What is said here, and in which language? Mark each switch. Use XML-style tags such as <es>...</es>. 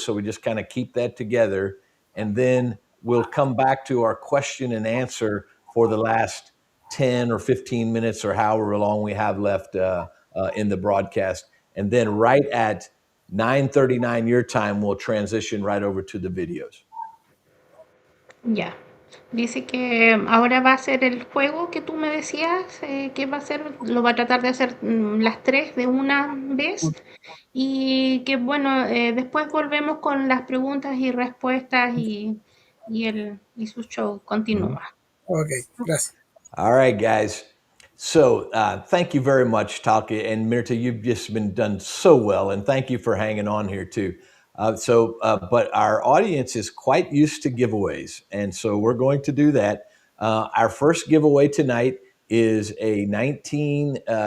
<en>So we just kind of keep that together, and then we'll come back to our question and answer for the last 10 or 15 minutes or however long we have left in the broadcast. And then right at 9:39 your time, we'll transition right over to the videos.</en> <es>ya. Dice que ahora va a ser el juego que tú me decías, que va a ser, lo va a tratar de hacer las tres de una vez. Y que bueno, después volvemos con las preguntas y respuestas y su show Mhm. continúa. Ok, gracias.</es> <en>All right, guys. So thank you very much, Talca and Mirta. You've just been done so well, and thank you for hanging on here too. But our audience is quite used to giveaways, and so we're going to do that. Our first giveaway tonight is a 19.</en>